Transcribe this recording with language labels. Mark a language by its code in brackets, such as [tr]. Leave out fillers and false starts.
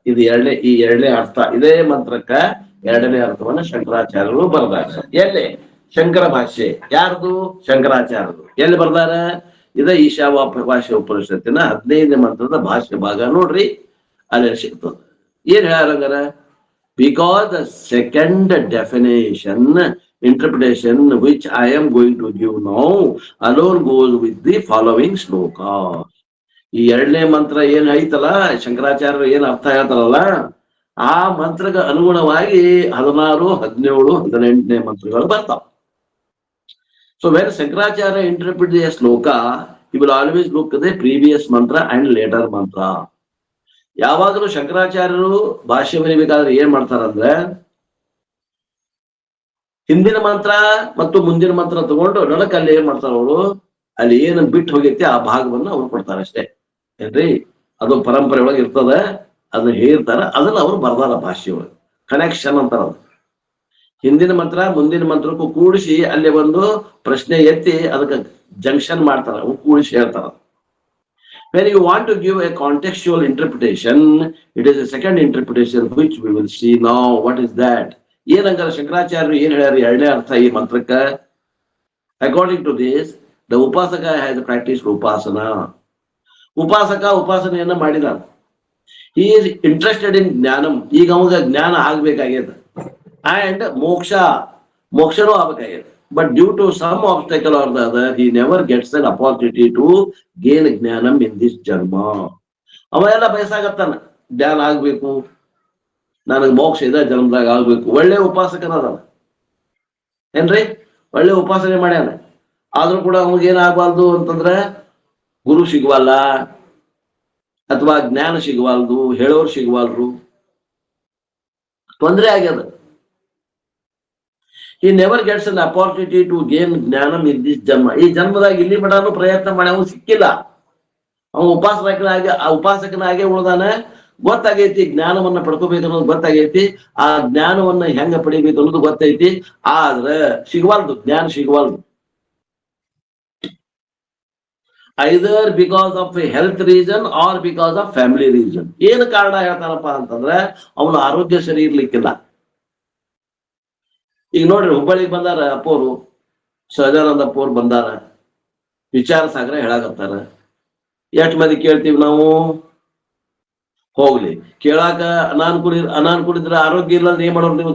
[kn] ಇದು ಈ ಎರಡನೇ ಅರ್ಥ. ಇದೇ ಮಂತ್ರಕ್ಕ ಎರಡನೇ ಅರ್ಥವನ್ನ ಶಂಕರಾಚಾರ್ಯರು ಬರ್ದಾರ. ಎಲ್ಲಿ? ಶಂಕರ ಭಾಷೆ. ಯಾರ್ದು? ಶಂಕರಾಚಾರ್ಯರು. ಎಲ್ಲಿ ಬರ್ದಾರ? ಇದ ಈಶಾವಾಸ್ಯ ಉಪನಿಷತ್ತಿನ 15ನೇ ಮಂತ್ರದ ಭಾಷ್ಯ ಭಾಗ ನೋಡ್ರಿ, ಅಲ್ಲಿ ಸಿಗ್ತದೆ. ಏನ್ ಹೇಳ್ಯಾರಂಗಾರ? [en] Because the second definition interpretation which I am going to give now alone goes with the following shloka. [kn] ಈ ಎರಡನೇ ಮಂತ್ರ ಏನ್ ಐತಲ್ಲ, ಶಂಕರಾಚಾರ್ಯರು ಏನ್ ಅರ್ಥ ಹೇಳ್ತಾರಲ್ಲ, ಆ ಮಂತ್ರಕ್ಕೆ ಅನುಗುಣವಾಗಿ 16, 17, 18ನೇ ಮಂತ್ರಗಳು ಬರ್ತಾವ. [en] So when Shankaracharya interpret the shloka, he will always look at the previous mantra and later mantra. [kn] ಯಾವಾಗಲೂ ಶಂಕರಾಚಾರ್ಯರು ಭಾಷ್ಯ ಬರೀಬೇಕಾದ್ರೆ ಏನ್ ಮಾಡ್ತಾರಂದ್ರೆ, ಹಿಂದಿನ ಮಂತ್ರ ಮತ್ತು ಮುಂದಿನ ಮಂತ್ರ ತಗೊಂಡು ನಡಕಲ್ಲಿ ಏನ್ ಮಾಡ್ತಾರ ಅವರು, ಅಲ್ಲಿ ಏನು ಬಿಟ್ಟು ಹೋಗೈತಿ ಆ ಭಾಗವನ್ನು ಅವ್ರು ಕೊಡ್ತಾರೆ ಅಷ್ಟೇ. ಏನ್ರಿ? ಅದು ಪರಂಪರೆ ಒಳಗೆ ಇರ್ತದ, ಅದನ್ನ ಹೇಳಿರ್ತಾರ, ಅದನ್ನ ಅವ್ರು ಬರ್ದಾರ ಭಾಷೆ ಒಳಗೆ. ಕನೆಕ್ಷನ್ ಅಂತಾರ ಅದು. ಹಿಂದಿನ ಮಂತ್ರ ಮುಂದಿನ ಮಂತ್ರಕ್ಕೂ ಕೂಡಿಸಿ ಅಲ್ಲಿ ಒಂದು ಪ್ರಶ್ನೆ ಎತ್ತಿ ಅದಕ್ಕೆ ಜಂಕ್ಷನ್ ಮಾಡ್ತಾರ, ಕೂಡಿಸಿ ಹೇಳ್ತಾರ. [en] When you want to give a contextual interpretation, it is a second interpretation which we will see now. What is that? [kn] ಏನಂಗಾರ ಶಂಕರಾಚಾರ್ಯರು ಏನ್ ಹೇಳ್ಯಾರ ಎರಡನೇ ಅರ್ಥ ಈ ಮಂತ್ರಕ್ಕ? [en] According to this, the upasaka has practiced upasana. [kn] ಉಪಾಸಕ ಉಪಾಸನೆಯನ್ನ ಮಾಡಿದ. [en] He is interested in jnanam. [kn] ಈಗ ಅವಾಗ ಜ್ಞಾನ ಆಗ್ಬೇಕಾಗ್ಯದ. And ಮೋಕ್ಷನೂ ಆಗ್ಬೇಕಾಗ್ಯದ. [en] But due to some obstacle or the other, he never gets an opportunity to gain jnanam in this janma. [kn] ಅವ ಎಲ್ಲ ಬಯಸಾಗತ್ತಾನ, ಜ್ಞಾನ ಆಗ್ಬೇಕು, ನನಗೆ ಮೋಕ್ಷ ಇದ ಜನ್ಮದಾಗ ಆಗ್ಬೇಕು. ಒಳ್ಳೆ ಉಪಾಸಕನದ ಏನ್ರಿ, ಒಳ್ಳೆ ಉಪಾಸನೆ ಮಾಡ್ಯಾನ. ಆದ್ರೂ ಕೂಡ ಅವಾಗೇನಾಗಬಾರ್ದು ಅಂತಂದ್ರ ಗುರು ಸಿಗವಲ್ಲ, ಅಥವಾ ಜ್ಞಾನ ಸಿಗವಲ್ದು, ಹೇಳೋರು ಸಿಗವಲ್ರು, ತೊಂದರೆ ಆಗ್ಯದ. [en] He never gets an opportunity to gain jnanam in this janma. [kn] ಈ ಜನ್ಮದಾಗ ಇಲ್ಲಿ ಮಟಾನು ಪ್ರಯತ್ನ ಮಾಡಿ ಅವನು ಸಿಕ್ಕಿಲ್ಲ. ಅವನು ಉಪಾಸಕನಾಗೆ ಉಳ್ದಾನ. ಗೊತ್ತಾಗೈತಿ ಜ್ಞಾನವನ್ನ ಪಡ್ಕೋಬೇಕು ಅನ್ನೋದು ಗೊತ್ತಾಗೈತಿ, ಆ ಜ್ಞಾನವನ್ನ ಹೆಂಗ ಪಡಿಬೇಕು ಅನ್ನೋದು ಗೊತ್ತೈತಿ. ಆದ್ರ ಸಿಗವಲ್ದು, ಜ್ಞಾನ ಸಿಗವಲ್ದು. [en] Either because of a health reason or because of family reason. [kn] ಏನು ಕಾರಣ ಹೇಳ್ತಾನಪ್ಪ ಅಂತಂದ್ರೆ ಅವನ ಆರೋಗ್ಯ ಸರಿ ಇರ್ಲಿಕ್ಕಿಲ್ಲ. ಈಗ ನೋಡ್ರಿ, ಹುಬ್ಬಳ್ಳಿಗೆ ಬಂದಾರ ಅಪ್ಪೋರು, ಸಹಜಾನಂದ ಅಪ್ಪೋರು ಬಂದಾರ, ವಿಚಾರ ಸಾಗರ ಹೇಳಾಕತ್ತಾರ. ಎಷ್ಟು ಮಂದಿ ಕೇಳ್ತೀವಿ ನಾವು? ಹೋಗ್ಲಿ ಕೇಳಾಕ ಅನಾನುಕೂಲ ಇದ್ರೆ, ಆರೋಗ್ಯ ಇಲ್ಲ ಅಂದ್ರೆ ಏನ್ ಮಾಡೋರು ನೀವು?